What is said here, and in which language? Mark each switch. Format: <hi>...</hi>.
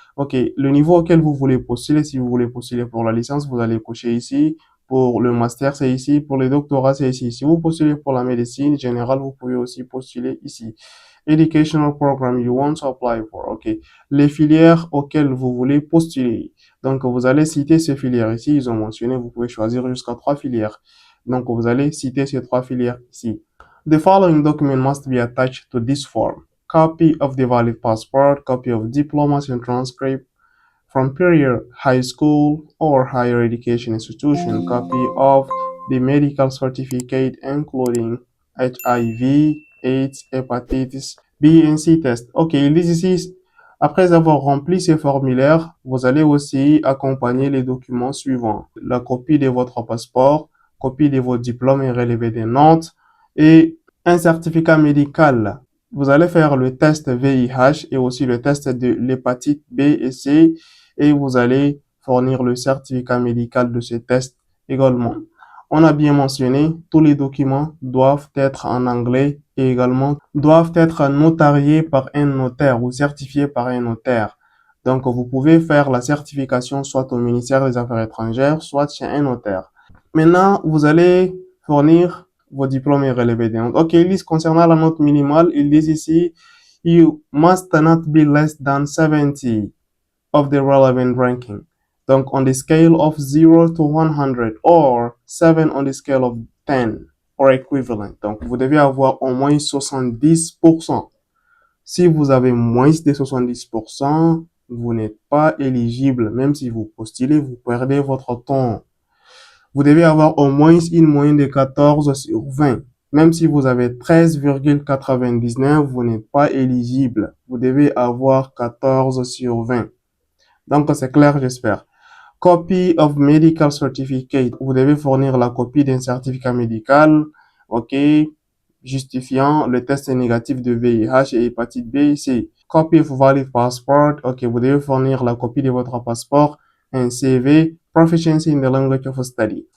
<fr>OK, le niveau auquel vous voulez postuler, si vous voulez postuler pour la licence, vous allez cocher ici. Pour le master, c'est ici. Pour le doctorat, c'est ici. Si vous postulez pour la médecine générale, vous pouvez aussi postuler ici.</fr> <en>Educational program you want to apply for. OK.</en> <fr>Les filières auxquelles vous voulez postuler. Donc, vous allez citer ces filières ici. Ils ont mentionné, vous pouvez choisir jusqu'à 3 filières. Donc, vous allez citer ces 3 filières ici.</fr> <en>The following document must be attached to this form: copy of the valid passport, copy of diplomas and transcript from period high school or higher education institution, copy of the medical certificate including HIV, AIDS, hépatitis B et C test.</en> <fr>Ok, ils disent ici, après avoir rempli ces formulaires, vous allez aussi accompagner les documents suivants: la copie de votre passeport, copie de vos diplômes et relevés des notes, et un certificat médical. Vous allez faire le test VIH et aussi le test de l'hépatite B et C, et vous allez fournir le certificat médical de ce test également. On a bien mentionné, tous les documents doivent être en anglais et également doivent être notariés par un notaire ou certifiés par un notaire. Donc, vous pouvez faire la certification soit au ministère des Affaires étrangères, soit chez un notaire. Maintenant, vous allez fournir vos diplômes et relevés des notes. Ok, ils disent concernant la note minimale, ils disent ici,</fr> <en>you must not be less than 70 of the relevant ranking. Donc, on the scale of 0 to 100 or 7 on the scale of 10 or equivalent.</en> <fr>Donc, vous devez avoir au moins 70%. Si vous avez moins de 70%, vous n'êtes pas éligible. Même si vous postulez, vous perdez votre temps. Vous devez avoir au moins une moyenne de 14 sur 20. Même si vous avez 13,99, vous n'êtes pas éligible. Vous devez avoir 14 sur 20. Donc, c'est clair, j'espère.</fr> <en>Copy of medical certificate.</en> <fr>Vous devez fournir la copie d'un certificat médical, ok, justifiant le test négatif de VIH et hépatite B et C.</fr> <en>Copy of valid passport.</en> <fr>Ok, vous devez fournir la copie de votre passeport, un CV,</fr> <en>proficiency in the language of study.</en>